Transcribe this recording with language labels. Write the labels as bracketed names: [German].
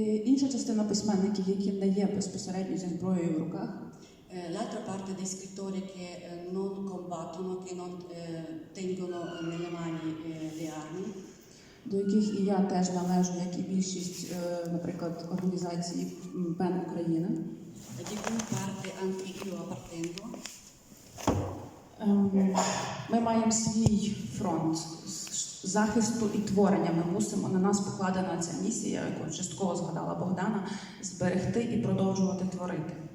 [Ukrainian] Інша частина письменників, які не є безпосередньо зі зброєю в руках, [Italian] l'altra parte dei scrittori che non combattono, che non tengono nelle mani le armi, [Ukrainian] до яких і я теж належу, як і більшість, наприклад, організацій ПЕН України. [Italian] di cui parte anche io appartengo. [Ukrainian] Ми маємо свій фронт захисту і творення. Ми мусимо, на нас покладена ця місія, яку частково згадала Богдана, зберегти і продовжувати творити.